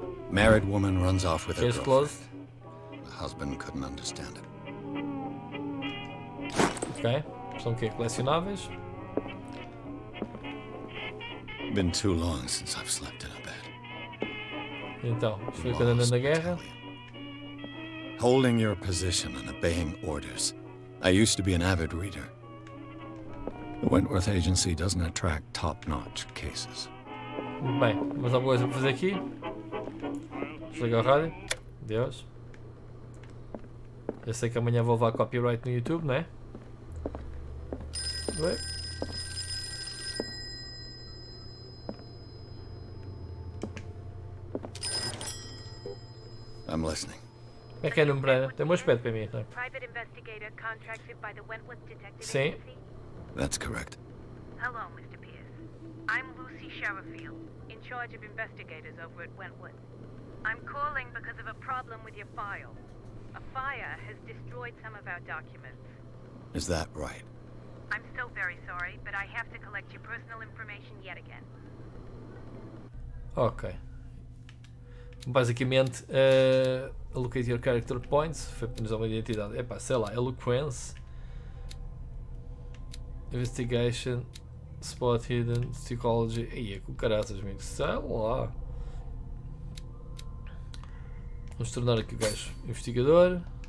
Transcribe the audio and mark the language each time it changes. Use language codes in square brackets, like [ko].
[en] Married woman runs off with her Case girlfriend. closed. The husband couldn't understand it. [pt] Ok, são o quê? Colecionáveis. [en] Been too long since I've slept in a bed. [pt] Então, isto foi quando andando na guerra. [en] Holding your position and obeying orders. I used to be an avid reader. The Wentworth Agency doesn't attract top-notch cases. [pt] Muito bem, mas há alguma coisa para fazer aqui? Desligar o rádio. Deus. Eu sei que amanhã vou levar copyright no YouTube, não é? Ué? [en] I'm listening. [pt] Como é que é, número? Tem um bom aspecto para mim, não é? [en] Private investigator contracted by the Wentworth Detective [pt] Sim. [en] Agency. That's correct. Hello, Mr. Pierce. I'm Lucy Sherifield, in charge of investigators over at Wentworth. I'm calling because of a problem with your file. A fire has destroyed some of our documents. Is that right? I'm so very sorry, but I have to collect your personal information yet again. Ok. [pt] Basicamente, [en] allocate your character points. [pt] Foi para nos dar uma identidade. Epá, sei lá, [en] eloquence, investigation, spot hidden, psychology. [pt] Ia com caraças, amigo. Sei lá. Vamos tornar aqui o gajo investigador.